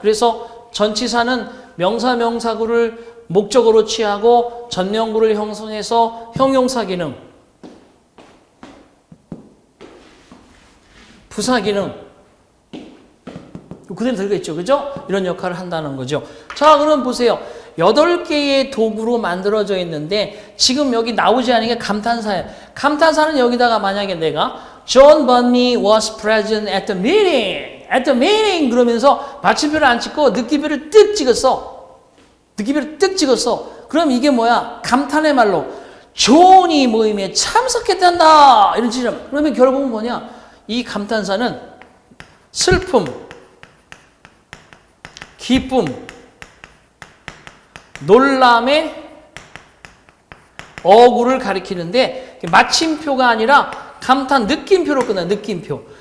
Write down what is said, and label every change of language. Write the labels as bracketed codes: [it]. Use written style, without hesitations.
[ko] 그래서 전치사는 명사, 명사구를 목적어로 취하고 전명구를 형성해서 형용사 기능, 부사 기능 그대로 들어있죠. 그죠? 이런 역할을 한다는 거죠. 자, 그럼 보세요. 8개의 도구로 만들어져 있는데 지금 여기 나오지 않은 게 감탄사예요. 감탄사는 여기다가 만약에 내가 [en] John Bunny was present at the meeting. at the meeting [ko] 그러면서 마침표를 안 찍고 느낌표를 뜩 찍었어. 느낌표를 뜩 찍었어. 그럼 이게 뭐야? 감탄의 말로 존이 모임에 참석했단다. 이런 뜻이야. 그러면 결국은 뭐냐? 이 감탄사는 슬픔, 기쁨, 놀람의 어구를 가리키는데 마침표가 아니라 감탄 느낌표로 끝나. 느낌표.